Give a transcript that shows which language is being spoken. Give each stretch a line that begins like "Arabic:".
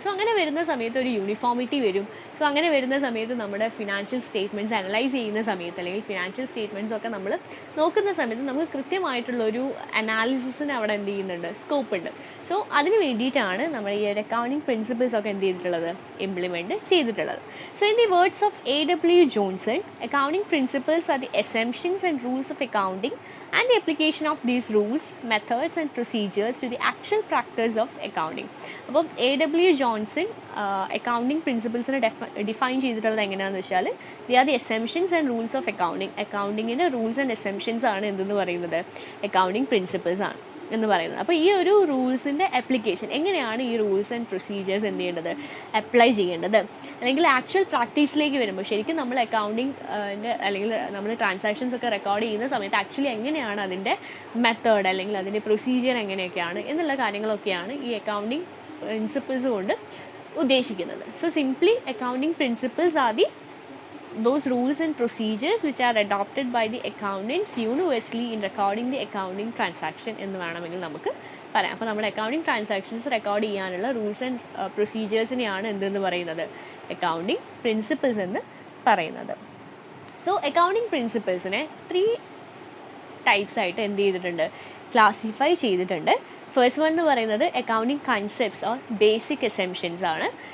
Malayalam: So അങ്ങനെ വരുന്ന സമയത്ത് ഒരു യൂണിഫോമിറ്റി വരും. സോ അങ്ങനെ വരുന്ന സമയത്ത് നമ്മുടെ ഫിനാൻഷ്യൽ സ്റ്റേറ്റ്മെൻറ്റ്സ് അനലൈസ് ചെയ്യുന്ന സമയത്ത് അല്ലെങ്കിൽ ഫിനാൻഷ്യൽ സ്റ്റേറ്റ്മെൻറ്റ്സ് ഒക്കെ നമ്മൾ നോക്കുന്ന സമയത്ത് നമുക്ക് കൃത്യമായിട്ടുള്ളൊരു അനാലിസിസിന് അവിടെ എന്ത് ചെയ്യുന്നുണ്ട്, സ്കോപ്പ് ഉണ്ട്. സോ അതിന് വേണ്ടിയിട്ടാണ് നമ്മൾ ഈ ഒരു അക്കൗണ്ടിങ് പ്രിൻസിപ്പിൾസ് ഒക്കെ എന്ത് ചെയ്തിട്ടുള്ളത് ഇംപ്ലിമെൻറ്റ് ചെയ്തിട്ടുള്ളത്.
English: So in the words of A.W. Johnson, accounting principles are the assumptions and rules of accounting and the application of these rules, methods and procedures to the actual practice of accounting.
Malayalam: അപ്പം A.W. Johnson accounting പ്രിൻസിപ്പിൾസിനെ define ചെയ്തിട്ടുള്ളത് എങ്ങനെയാണെന്ന് വെച്ചാൽ
English: The are the assumptions and rules of accounting.
Malayalam: അക്കൗണ്ടിങ്ങിൻ്റെ rules and assumptions ആണ് എന്തെന്ന് പറയുന്നത് accounting principles ആണ് എന്ന് പറയുന്നത്. അപ്പോൾ ഈ ഒരു റൂൾസിൻ്റെ ആപ്ലിക്കേഷൻ എങ്ങനെയാണ് ഈ റൂൾസ് ആൻഡ് പ്രൊസീജിയേഴ്സ് എന്ത് ചെയ്യേണ്ടത് അപ്ലൈ ചെയ്യേണ്ടത് അല്ലെങ്കിൽ ആക്ച്വൽ പ്രാക്ടീസിലേക്ക് വരുമ്പോൾ ശരിക്കും നമ്മൾ അക്കൗണ്ടിങ് അല്ലെങ്കിൽ നമ്മൾ ട്രാൻസാക്ഷൻസ് ഒക്കെ റെക്കോർഡ് ചെയ്യുന്ന സമയത്ത് ആക്ച്വലി എങ്ങനെയാണ് അതിൻ്റെ മെത്തേഡ് അല്ലെങ്കിൽ അതിൻ്റെ പ്രൊസീജിയർ എങ്ങനെയൊക്കെയാണ് എന്നുള്ള കാര്യങ്ങളൊക്കെയാണ് ഈ അക്കൗണ്ടിങ് പ്രിൻസിപ്പിൾസ് കൊണ്ട് ഉദ്ദേശിക്കുന്നത്.
English: so simply accounting principles are the those rules and procedures which are adopted by the accountants universally in recording the accounting transaction
Malayalam: എന്ന് വേണമെങ്കിൽ നമുക്ക് പറയാം. അപ്പോൾ നമ്മുടെ അക്കൗണ്ടിങ് ട്രാൻസാക്ഷൻസ് റെക്കോർഡ് ചെയ്യാനുള്ള റൂൾസ് ആൻഡ് പ്രൊസീജിയേഴ്സിനെയാണ് എന്തെന്ന് പറയുന്നത് അക്കൗണ്ടിങ് പ്രിൻസിപ്പിൾസ് എന്ന് പറയുന്നത്. സോ അക്കൗണ്ടിങ് പ്രിൻസിപ്പിൾസിനെ 3 ടൈപ്സ് ആയിട്ട് എന്ത് ചെയ്തിട്ടുണ്ട്, ക്ലാസിഫൈ ചെയ്തിട്ടുണ്ട്. ഫസ്റ്റ് വൺ എന്ന് പറയുന്നത് accounting concepts or basic assumptions ആണ്.